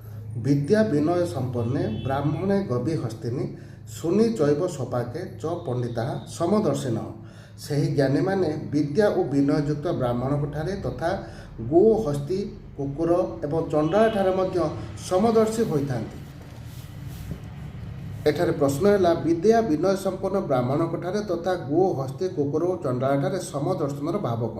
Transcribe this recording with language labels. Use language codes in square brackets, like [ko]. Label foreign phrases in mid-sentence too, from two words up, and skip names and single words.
[sa] विद्या विनय संपन्ने ब्राह्मणे गवी हस्तिनी सुनी चैव सपाके च पंडिता समदर्शिन [or] ସେହି ଜ୍ଞାନୀମାନେ ବିଦ୍ୟା ଓ ବିନୟଯୁକ୍ତ ବ୍ରାହ୍ମଣଙ୍କଠାରେ ତଥା ଗୋ ହସ୍ତି କୁକୁର ଏବଂ ଚଣ୍ଡାଳଠାରେ ମଧ୍ୟ ସମଦର୍ଶୀ ହୋଇଥାନ୍ତି। ଏଠାରେ ପ୍ରଶ୍ନ ହେଲା ବିଦ୍ୟା ବିନୟ ସମ୍ପନ୍ନ ବ୍ରାହ୍ମଣଙ୍କଠାରେ ତଥା ଗୋ ହସ୍ତି କୁକୁର ଓ ଚଣ୍ଡାଳଠାରେ ସମଦର୍ଶନର ଭାବ କ'ଣ?